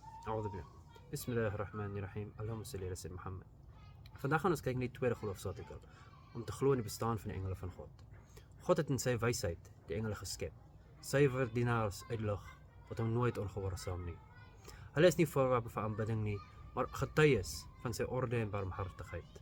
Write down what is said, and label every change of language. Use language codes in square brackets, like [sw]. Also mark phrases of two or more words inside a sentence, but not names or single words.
[ar] أعوذ بالله. بسم الله الرحمن الرحيم. اللهم صل على سيدنا محمد. [af] Vandag gaan ons kyk na die tweede geloofsartikel, om te glo in die bestaan van die engele van God. God het in sy wysheid die engele geskep, suiwer dienaars uit lig, wat hom nooit ongehoorsaam nie. Hulle is nie voorwerpe van aanbidding nie, maar getuies van sy orde en barmhartigheid.